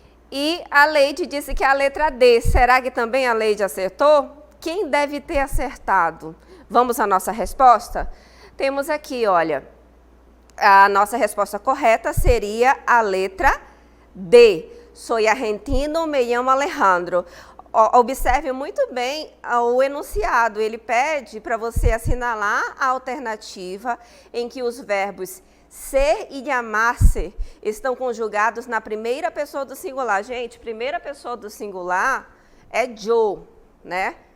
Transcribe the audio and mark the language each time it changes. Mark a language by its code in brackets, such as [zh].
[pt] E a Leide disse que é a letra D. Será que também a Leide acertou? Quem deve ter acertado? Vamos à nossa resposta? Temos aqui, olha, a nossa resposta correta seria a letra D. [es] Soy argentino, me llamo Alejandro. [pt] Observe muito bem o enunciado, ele pede para você assinalar a alternativa em que os verbos ser e chamar-se estão conjugados na primeira pessoa do singular. Gente, primeira pessoa do singular é yo, né?